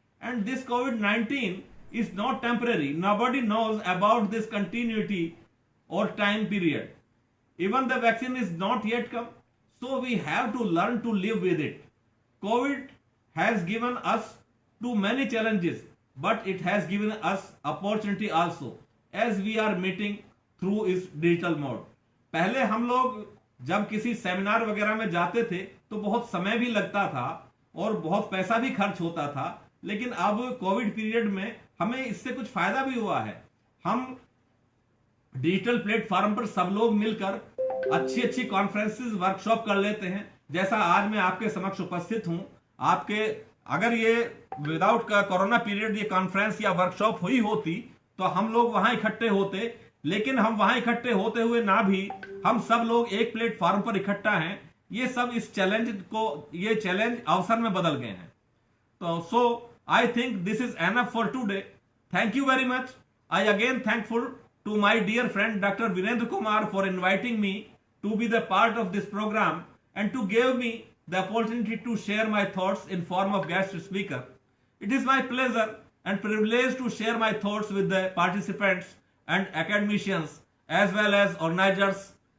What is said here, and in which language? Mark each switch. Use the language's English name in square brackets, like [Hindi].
[English] And this COVID-19 is not temporary. Nobody knows about this continuity or time period. Even the vaccine is not yet come. So we have to learn to live with it. COVID has given us too many challenges, but it has given us opportunity also, as we are meeting through its digital mode. [Hindi] पहले हम लोग जब किसी seminar वगैरह में जाते थे तो बहुत समय भी लगता था और बहुत पैसा भी खर्च होता था, लेकिन अब कोविड पीरियड में हमें इससे कुछ फायदा भी हुआ है. हम डिजिटल प्लेटफॉर्म पर सब लोग मिलकर अच्छी अच्छी कॉन्फ्रेंसेस वर्कशॉप कर लेते हैं, जैसा आज मैं आपके समक्ष उपस्थित हूं. आपके अगर ये विदाउट कोरोना पीरियड ये कॉन्फ्रेंस या वर्कशॉप हुई होती तो हम लोग वहां इकट्ठे होते, लेकिन हम वहां इकट्ठे होते हुए ना भी हम सब लोग एक प्लेटफॉर्म पर इकट्ठा हैं. ये सब इस चैलेंज को, ये चैलेंज अवसर में बदल गए हैं. [English] तो so I think this is enough for today. Thank you very much. I again thankful to my dear friend Dr. Virendra Kumar for inviting me to be the part of this program and to give me the opportunity to share my thoughts in form of guest speaker. It is my pleasure and privilege to share my thoughts with the participants and academicians as well as organizers.